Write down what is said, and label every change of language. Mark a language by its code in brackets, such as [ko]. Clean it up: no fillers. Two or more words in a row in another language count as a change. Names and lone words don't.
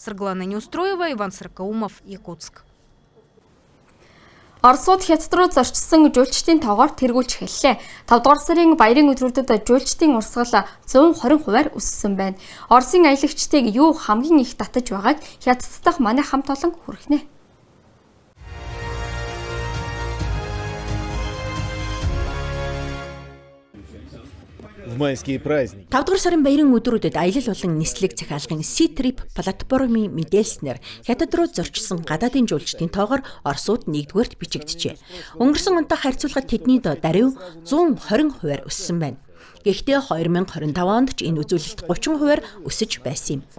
[mn] Оросууд хятад руу зорчсон жуулчдын тоогоор тэргүүлж эхэллээ. 5 дугаар сарын баярын өдрүүдэд жуулчдын урсгал 120% өссөн байна. Оросын аялагчдыг юу хамгийн их татаж байгааг хятад дахь манай хамт олон хүрхнэ. [ru] В майские праздники. [mn] 5 дугаар сарын баярын өдрүүдэд аялал болон нислэг захиалгын Sea-Trip платформын мэдээлснээр хятад руу зорчсон гадаадын жуулчдын тоогоор Оросууд 1-р бичигджээ. Өнгөрсөн онтой харьцуулахад тэдний даруй 120% өссөн байна. Гэхдээ 2025 онд ч энэ үзүүлэлт 30% өсөж байсан юм.